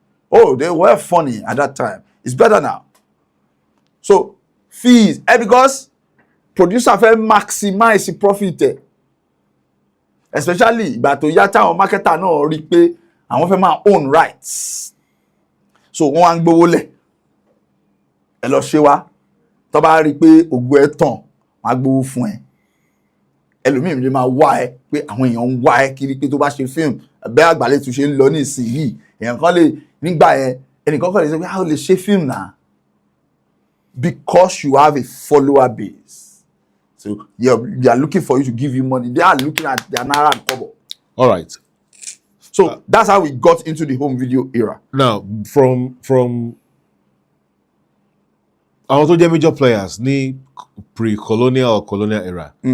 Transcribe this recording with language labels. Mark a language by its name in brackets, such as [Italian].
[English] Oh, they were funny at that time. It's better now. So fees because producer [Yoruba] fẹ́ [English] maximize the profit especially [Yoruba] ìgbà tó yá táwọn marketer náà rí pé àwọn fẹ́ máa [English] own rights [Yoruba] so wọ́n wá ń gbówó lẹ̀ ẹ lọ ṣe wá tó bá rí pé ògo ẹ tàn wọ́n á gbówó fún ẹ ẹlòmíì lè máa wá ẹ pé àwọn èèyàn ń wá ẹ kiri pé tó bá ṣe fíìmù ẹgbẹ́ àgbàlẹ̀ tó ṣe ń lọ ní ìsinyìí èèyàn kan lè nígbà yẹn ẹnìkan kan lè sọ pé a ò lè ṣe fíìmù náà [English] because you have a follower base. So they are looking for you to give you money. They are looking at their naira and kobo. All right. So that's how we got into the home video era. Now, from [Yoruba] àwọn tó jẹ́ [English] major players ní pre-colonial or colonial era.